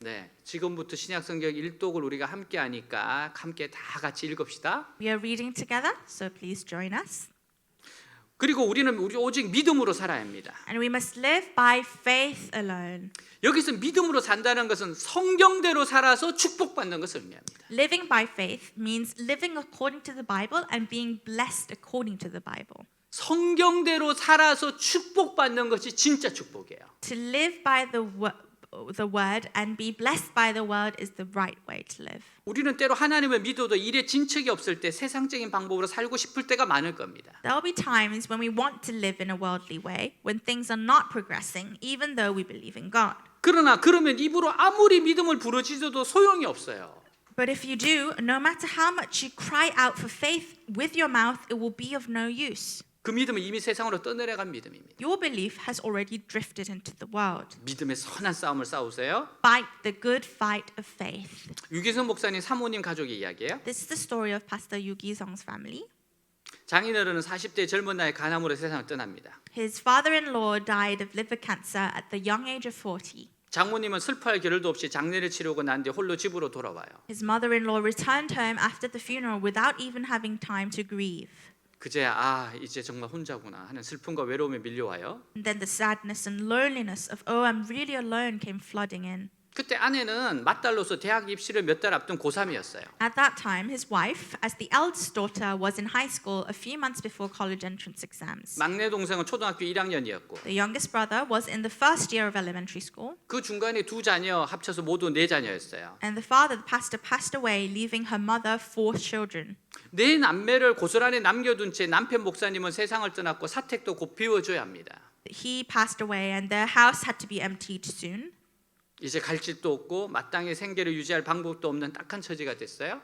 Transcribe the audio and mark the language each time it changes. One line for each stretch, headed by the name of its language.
Korean: 네, 지금부터 신약 성경 1독을 우리가 함께 하니까 함께 다 같이 읽읍시다.
English: We are reading together, so please join us.
Korean: 그리고 우리는 오직 믿음으로 살아야 합니다.
English: And we must live by faith alone.
Korean: 여기서 믿음으로 산다는 것은 성경대로 살아서 축복받는 것을 의미합니다.
English: Living by faith means living according to the Bible and being blessed according to the Bible.
Korean: 성경대로 살아서 축복받는 것이 진짜 축복이에요.
English: To live by the word and be blessed by the word is the right way to live.
Korean: 우리는 때로 하나님을 믿어도 일에 진척이 없을 때 세상적인 방법으로 살고 싶을 때가 많을 겁니다.
English: There will be times when we want to live in a worldly way, when things are not progressing, even though we believe in God.
Korean: 그러나 그러면 입으로 아무리 믿음을 부르짖어도 소용이 없어요.
English: But if you do, no matter how much you cry out for faith with your mouth, it will be of no use.
Korean: 그 믿음은 이미 세상으로 떠내려간 믿음입니다.
English: Your belief has already drifted into the world.
Korean: 믿음의 선한 싸움을 싸우세요.
English: Fight the good fight of faith.
Korean: 유기성 목사님 사모님 가족의 이야기예요.
English: This is the story of Pastor Yu Gi-sung's family.
Korean: 장인어른은 40대 젊은 나이 간암으로 세상을 떠납니다.
English: His father-in-law died of liver cancer at the young age of 40.
Korean: 장모님은 슬퍼할 겨를도 없이 장례를 치르고 난 뒤 홀로 집으로 돌아와요.
English: His mother-in-law returned home after the funeral without even having time to grieve.
Korean: 그제야 이제 정말 혼자구나 하는 슬픔과 외로움에 밀려와요.
English: And then the sadness and loneliness of, oh, I'm really alone came flooding in.
Korean: 그때 아내는 맏딸로서 대학 입시를 몇 달 앞둔 고3이었어요.
English: At that time, his wife, as the eldest daughter, was in high school a few months before college entrance exams.
Korean: 막내 동생은 초등학교 1학년이었고
English: The youngest brother was in the first year of elementary school.
Korean: 그 중간에 두 자녀 합쳐서 모두 네 자녀였어요.
English: And the father, the pastor, passed away, leaving her mother 4 children.
Korean: 네 남매를 고스란히 남겨둔 채 남편 목사님은 세상을 떠났고 사택도 곧 비워줘야 합니다.
English: He passed away and their house had to be emptied soon.
Korean: 이제 갈 집도 없고 마땅히 생계를 유지할 방법도 없는 딱한 처지가 됐어요.